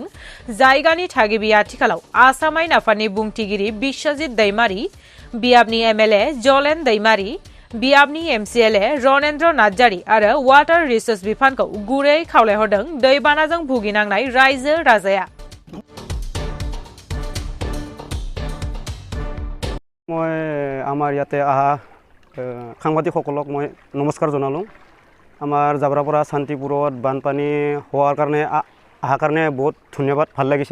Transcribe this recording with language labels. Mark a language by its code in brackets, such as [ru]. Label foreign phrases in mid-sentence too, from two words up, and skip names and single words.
[brx] जायगानि थागिबि आथिखालाव आसाम आयेन आफादनि बुंथिगिरि बिश्वजित दैमारी, बियाबनि एमएलए जलेन दैमारी, बियाबनि एमसिएलए रनेन्द्र नार्जारी आरो [en] water resource [brx] बिफानखौ गुरै खावलायहरदों दैबानाजों भुगिनांनाय रायजो राजाया। [as] মই আমাৰ ইয়াতে আহা সাংবাদিকসকলক মই নমস্কাৰ জনালোঁ। আমাৰ জাবৰাপাৰা শান্তিপুৰত বানপানী হোৱাৰ কাৰণে অহাৰ কাৰণে বহুত ধন্যবাদ, ভাল লাগিছে।